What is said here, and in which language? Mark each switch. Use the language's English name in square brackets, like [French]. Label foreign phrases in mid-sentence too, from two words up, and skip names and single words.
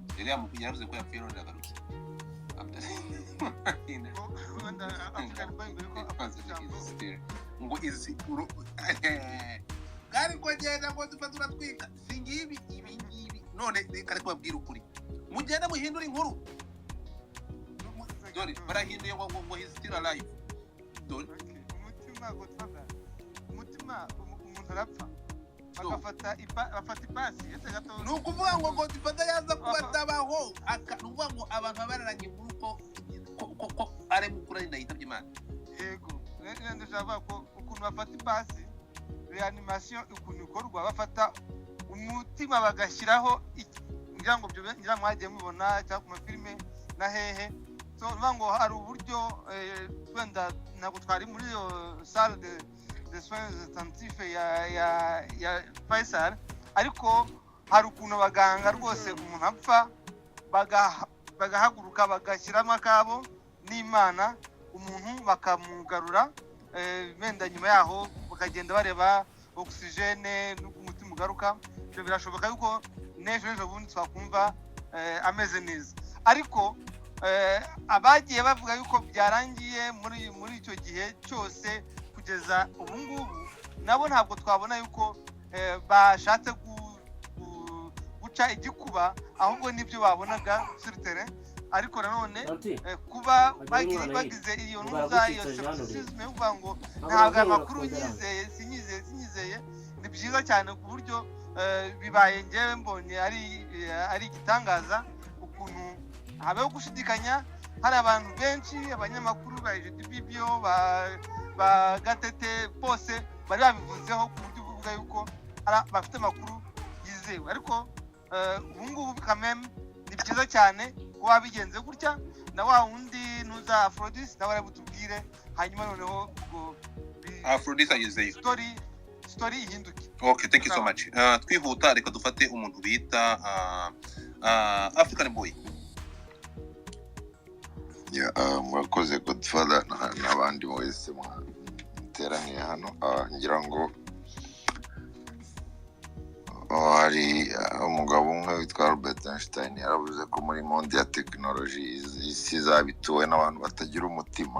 [Kinyarwanda] Yavuze ko yapfuye none agarutse. Ngo izi gari kugenda ngo turatwika singibi ibi none reka kubabwira ukuri, mugenda muhindura inkuru. Dore barahinduye ngo [English] he's still alive. [Kinyarwanda] Dore umutima umuntu arapfa bagafata ipasi ese gato, nukuvuga ngo Godfather yaza kubatabaho akavuga ngo abantu bararanye inkuru ko ari mukuru ari ndayitabye Imana. Yego nende java ko ukuntu bafata ipasi reanimation, ukuntu ikorwa bafata umutima bagashyiraho ngira ngo byo ngira mwagiye mubona cyangwa ku mafilme na hehe, so ngo hari uburyo wenda ntabwo twari muri yo [French] salle de soins intensifs [Kinyarwanda] ya Faisal, ariko hari ukuntu abaganga rwose umuntu apfa bagahaguruka bagashyiramo akabo n'Imana, umuntu bakamugarura, wenda nyuma yaho bakagenda bareba oxygene n'umutima ugaruka. Ibyo birashoboka yuko n'ejo bundi twakumva ameze neza, ariko abagiye bavuga yuko byarangiye muri icyo gihe cyose kugeza ubu ngubu, nabo ntabwo twabona yuko bashatse guca igikuba, ahubwo nibyo babonaga [French] sur terrain. [Kinyarwanda] Ariko nanone kuba bagize iyo ntuza iyo skepticism yo kuvuga ngo ntabwo amakuru sinyizeye, ni byiza cyane ku buryo bibaye ngewe mbonye ari igitangaza ukuntu habeho gushidikanya. Hari abantu benshi, abanyamakuru ba JDBBO ba Gatete bose bari babivuzeho ku buryo buvuga yuko bafite amakuru yizewe, ariko ubu ngubu kameme ni byiza cyane kuba bigenze gutya. Na wa wundi nuza Aphrodis nawe arabutubwire, hanyuma noneho ubwo Aphrodis ageze story ihinduke. [English] Okay, thank you so much. [Kinyarwanda] Twihuta reka dufate umuntu bita African Boy. Mwakoze Godfather n'abandi wese muteraniye hano. Ngira ngo hari umugabo umwe witwa Albert Einstein yaravuze ko muri monde ya tekinoloji isi zabituwe n'abantu batagira umutima.